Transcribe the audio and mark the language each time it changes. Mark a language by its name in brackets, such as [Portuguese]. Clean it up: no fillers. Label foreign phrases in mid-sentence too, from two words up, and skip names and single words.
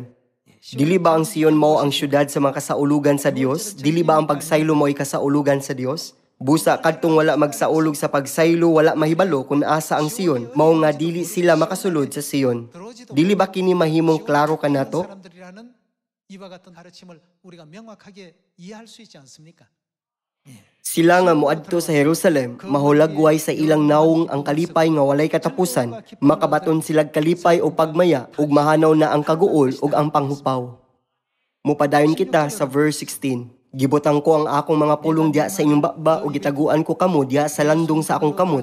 [Cebuano] Dili ba ang Sion mao ang syudad sa mga kasaulugan sa Dios? Dili ba ang pagsaylo mo'y kasaulugan sa Dios? Busa kadtong wala magsaulog sa pagsaylo, wala mahibalo kung asa ang Sion, mao nga dili sila makasulod sa Sion. Dili ba kini mahimong klaro kanato? [Korean] 이와 같은 가르침을 우리가 명확하게 이해할 수 있지 않습니까? [Cebuano] Sila nga moadto sa Jerusalem, mahulagway sa ilang nawong ang kalipay nga walay katapusan, makabaton silag kalipay o pagmaya, ug mahanaw na ang kaguol ug ang panghupaw. Mupadayon kita sa verse 16. Gibutang ko ang akong mga pulong diya sa inyong bakba ug gitaguan ko kamo diya sa landong sa akong kamot.